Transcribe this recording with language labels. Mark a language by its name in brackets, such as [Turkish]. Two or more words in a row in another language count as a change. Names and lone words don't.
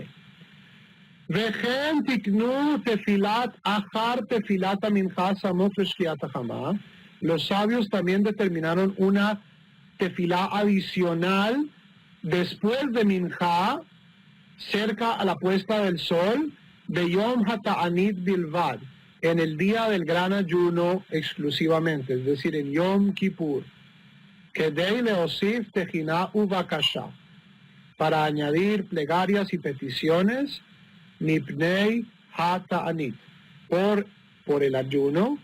[Hebrew] וכן תיקנו תפילה אחר תפילת המנחה סמוך לשקיעת החמה. [Spanish] Los sabios también determinaron una tefilá adicional después de minja, cerca a la puesta del sol, de [Hebrew] יום התענית בלבד, [Spanish] en el día del gran ayuno exclusivamente, es decir, en Yom Kippur, [Hebrew] כדי להוסיף תחינה ובקשה, [Spanish] para añadir plegarias y peticiones, [Hebrew] מפני התענית, [Spanish] por el ayuno.